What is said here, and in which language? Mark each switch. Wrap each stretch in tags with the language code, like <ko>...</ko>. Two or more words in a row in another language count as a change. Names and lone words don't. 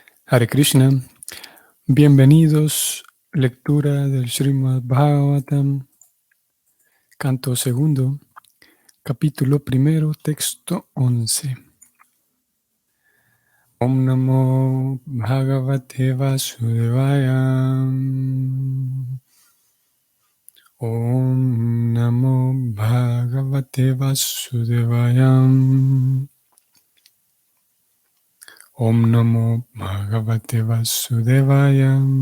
<sa>Hare Krishna,</sa> <es>bienvenidos, lectura del Srimad Bhagavatam, canto segundo, capítulo primero, texto 11.</es> <sa>Om Namo Bhagavate Vasudevaya. Om Namo Bhagavate Vasudevaya. Om Namo Bhagavate Vasudevaya.</sa>